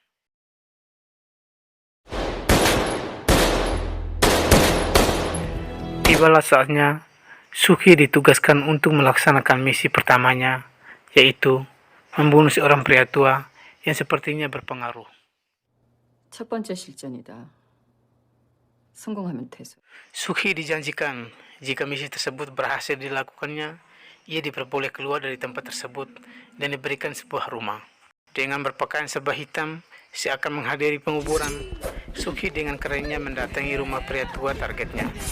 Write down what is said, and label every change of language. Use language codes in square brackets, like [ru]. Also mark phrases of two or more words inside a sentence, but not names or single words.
[id] Tibalah saatnya Sukhi ditugaskan untuk melaksanakan misi pertamanya, yaitu membunuh seorang pria tua yang sepertinya berpengaruh. [ko] 첫 번째 실전이다. 성공하면 퇴소. [id] Sukhi dijanjikan jika misi tersebut berhasil dilakukannya, ia diperboleh keluar dari tempat tersebut dan diberikan sebuah rumah. Dengan berpakaian serba hitam, seakan menghadiri penguburan, Sukhi dengan kerennya mendatangi rumah pria tua targetnya.